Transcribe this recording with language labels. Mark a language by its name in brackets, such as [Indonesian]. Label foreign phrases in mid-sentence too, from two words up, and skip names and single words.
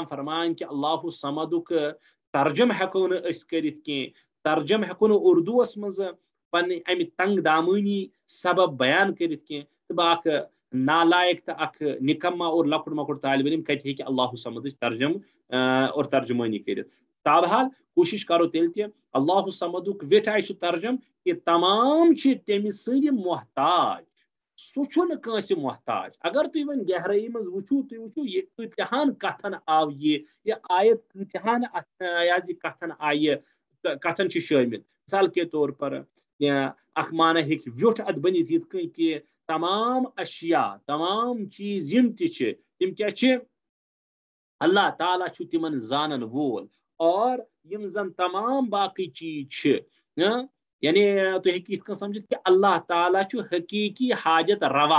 [Kashmiri] فرمان کہ اللہ الصمدُک ترجم ہیکو نہٕ أسۍ کٔرِتھ کینٛہہ ترجم ہیکو نہٕ اردوس منٛز پننہِ امہِ تنگ دامٲنی سبب بیان کٔرِتھ کینٛہہ تہٕ بہٕ اکھ نالائق تو اکھ نکما اور لۄکُٹ مۄکُٹ طالب علم کتہِ ہیٚکہِ اللہ صمدٕچ ترجم اور ترجمٲنی کٔرِتھ تابحال کوٗشش کرو تیٚلہِ تہِ اللہ صمدُک ویٹھ آیہِ چھُ ترجم کہ تمام چھِ تٔمۍ سٕنٛدِ محتاج سہ چھُنہٕ کٲنٛسہِ محتاج. اگر تُہۍ وۄنۍ گہرٲیی منٛز وٕچھو تُہۍ وٕچھو یہِ کۭتِہَن کتھن آو یہِ آیت کۭتِہَن یہِ کتھن چھِ شٲمِل. [Urdu] مثال کے طور پر [Kashmiri] اکھ معنی ہیٚکہِ ویوٚٹھ اتھ بٔنِتھ یِتھ کٔنۍ کہِ تمام اشیاء تمام چیٖز یِم تہِ چھِ تِم کیٛاہ چھِ اللہ تعالیٰ چھُ تِمن زانن وول. اور یِم زن تمام باقٕے چیٖز چھِ یعنی تُہۍ ہیٚکِو یِتھ کٔنۍ سمجھِتھ کہِ اللہ تعالیٰ چھُ حقیٖقی حاجت روا.